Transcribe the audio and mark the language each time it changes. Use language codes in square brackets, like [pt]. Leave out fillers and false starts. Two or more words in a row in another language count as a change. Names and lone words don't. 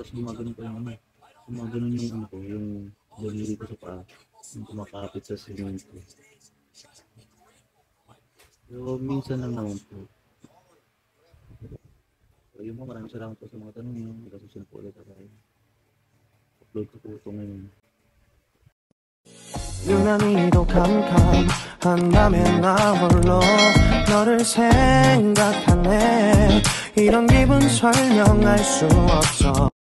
[tl] Tapos gumagano pa gumagano yung daliri ko sa paa, yung kumakapit sa semento. Pero minsan lang naman po. So yun po, maraming salamat po sa mga tanong nyo. Magkasusunod po ulit ako. Upload ko po ito ngayon. [ko] 유난히도 캄캄한 나 홀로 너를 생각하네 이런 기분 설명할 수 없어